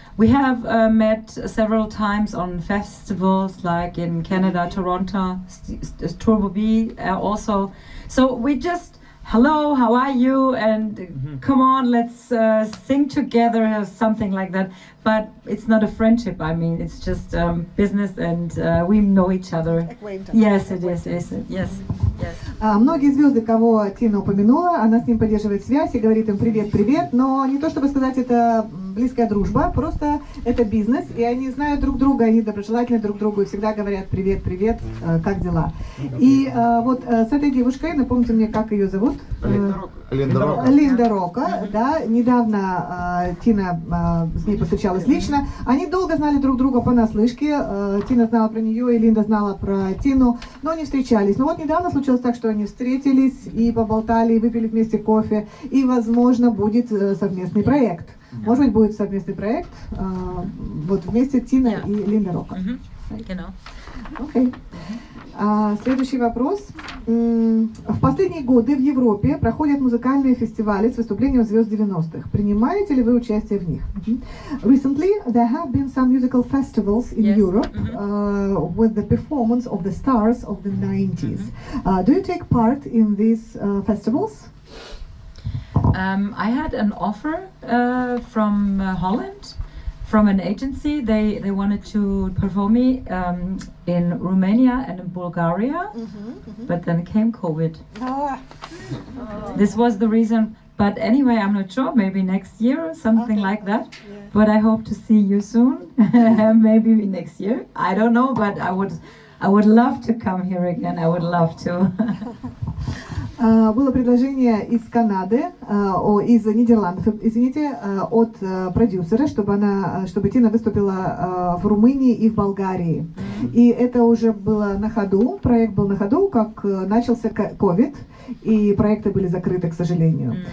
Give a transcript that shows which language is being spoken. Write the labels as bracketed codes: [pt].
[en] We have met several times on festivals like in Canada, Toronto, Turbo B also. So we just, hello, how are you? And come on, let's sing together, something like that. But it's not a friendship. I mean, it's just business, and we know each other. Yes, it is. Yes. [ru] Многие звезды, кого Тина упомянула, она с ним поддерживает связь и говорит им привет-привет, но не то чтобы сказать, это близкая дружба, просто это бизнес, и они знают друг друга, они доброжелательны друг другу и всегда говорят привет-привет, как дела. И вот с этой девушкой, напомните мне, как ее зовут? Линда Рока, да, недавно Тина с ней повстречалась лично. Они долго знали друг друга понаслышке. Тина знала про нее, и Линда знала про Тину, но не встречались. Но вот недавно случилось так, что они встретились и поболтали, и выпили вместе кофе, и, возможно, будет совместный проект. Может быть, будет совместный проект, вот вместе Тина и Линда Рока. Окей. Следующий вопрос. В последние годы в Европе проходят музыкальные фестивали с выступлением звезд 90-х. Принимаете ли вы участие в них? [en] Recently, there have been some musical festivals in Europe with the performance of the stars of the 90s. Do you take part in these festivals? I had an offer from Holland. From an agency, they wanted to perform me in Romania and in Bulgaria, but then came COVID. This was the reason. But anyway, I'm not sure. Maybe next year or something like that. But I hope to see you soon. Maybe next year. I don't know, but I would love to come here again. I would love to. [ru] Было предложение из Канады, из Нидерландов, извините, от продюсера, чтобы Тина выступила в Румынии и в Болгарии. И это уже было на ходу, проект был на ходу, как начался COVID, и проекты были закрыты, к сожалению.